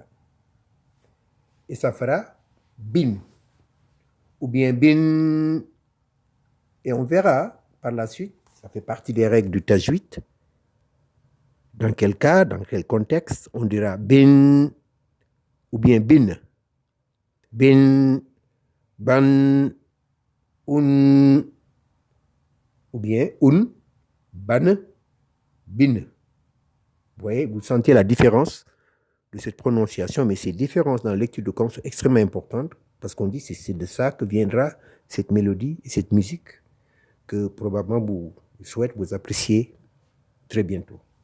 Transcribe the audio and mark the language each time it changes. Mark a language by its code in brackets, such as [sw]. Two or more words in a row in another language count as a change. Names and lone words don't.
[fr] Et ça fera bin. Ou bien bin. Et on verra par la suite, ça fait partie des règles du tajwid. Dans quel cas, dans quel contexte, on dira bin ou bien bin. Bin, ban, un, ou bien un, ban, bin. Vous voyez, vous sentez la différence de cette prononciation, mais ces différences dans la lecture de Qur'an sont extrêmement importantes parce qu'on dit que c'est de ça que viendra cette mélodie et cette musique que probablement vous souhaitez vous apprécier très bientôt.